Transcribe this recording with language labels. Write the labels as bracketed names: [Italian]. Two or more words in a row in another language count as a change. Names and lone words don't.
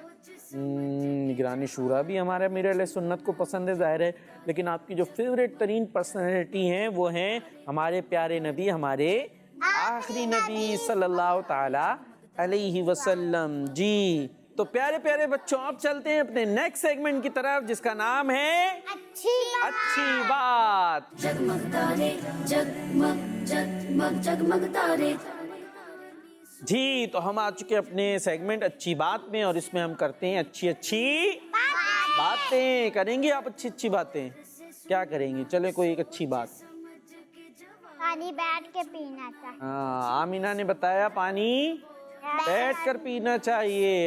[Urdu] نگران شورا بھی ہمارے امیر اہل سنت کو پسند ہے ظاہر ہے، لیکن آپ کی جو فیوریٹ ترین پرسنالٹی ہیں وہ ہیں ہمارے پیارے نبی، ہمارے آخری نبی [Arabic] صلی اللہ تعالی علیہ وسلم. [Urdu] جی تو پیارے پیارے بچوں، اب چلتے ہیں اپنے [English] next segment [Urdu] کی طرف جس کا نام ہے اچھی بات. جگمگ تارے جگمگ جگمگ جگمگ تارے. جی تو ہم آ چکے اپنے سیگمنٹ اچھی بات میں، اور اس میں ہم کرتے ہیں اچھی باتیں. کریں گے آپ اچھی باتیں؟ کیا کریں گے؟ چلے کوئی ایک اچھی بات. پانی بیٹھ کے پینا چاہیے. ہاں آمینہ نے بتایا پانی بیٹھ کر پینا چاہیے.